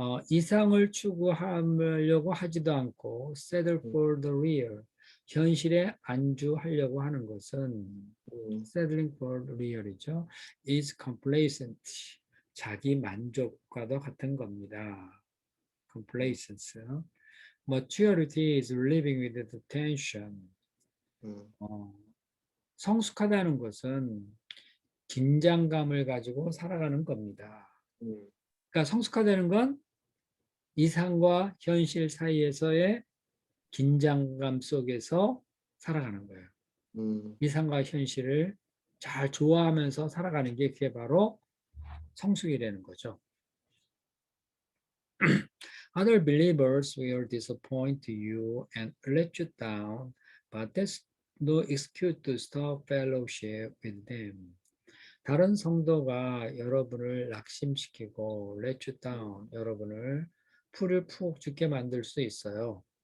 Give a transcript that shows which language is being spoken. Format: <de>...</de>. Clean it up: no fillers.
<ko>이상을 추구하려고 하지도 않고</ko> <en>settle for the real.</en> <ko>현실에 안주하려고 하는 것은</ko> <en>settling for the real</en> <ko>이죠.</ko> <en>is complacent.</en> <ko>자기 만족과도 같은 겁니다.</ko> <en>complacence. Maturity is living with the tension.</en> <ko>성숙하다는 것은 긴장감을 가지고 살아가는 겁니다. 그러니까 성숙하다는 건 이상과 현실 사이에서의 긴장감 속에서 살아가는 거예요. 이상과 현실을 잘 조화하면서 살아가는 게 그게 바로 성숙이라는 거죠.</ko> <en>Other believers will disappoint you and let you down, but that's no excuse to stop fellowship with them.</en> <ko>다른 성도가 여러분을 낙심시키고</ko> <en>let you down,</en> <ko>여러분을 풀을 푹 죽게 만들 수 있어요.</ko>